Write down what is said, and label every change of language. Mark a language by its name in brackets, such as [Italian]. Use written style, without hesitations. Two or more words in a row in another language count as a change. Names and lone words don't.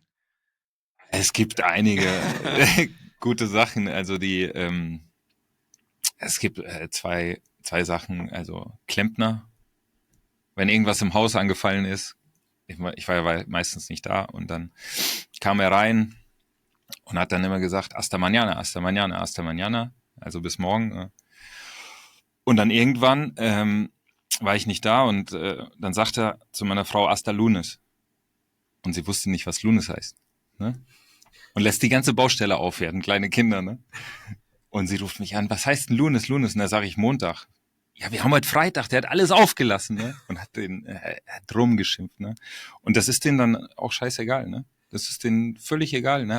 [German] Es gibt einige gute Sachen. Also es gibt zwei Sachen. Also Klempner, wenn irgendwas im Haus angefallen ist, ich war ja meistens nicht da und dann kam er rein und hat dann immer gesagt, [Spanish] hasta mañana, hasta mañana, hasta mañana, [German] also bis morgen. Und dann irgendwann war ich nicht da und dann sagt er zu meiner Frau [Spanish] hasta lunes. [German] Und sie wusste nicht, was lunes heißt. Ne? Und lässt die ganze Baustelle aufwerten, kleine Kinder. Ne? Und sie ruft mich an, was heißt denn lunes, lunes? Und da sage ich Montag. Ja, wir haben heute Freitag, der hat alles aufgelassen, ne? Und hat rumgeschimpft, ne? Und das ist denen dann auch scheißegal, ne? Das ist denen völlig egal, ne?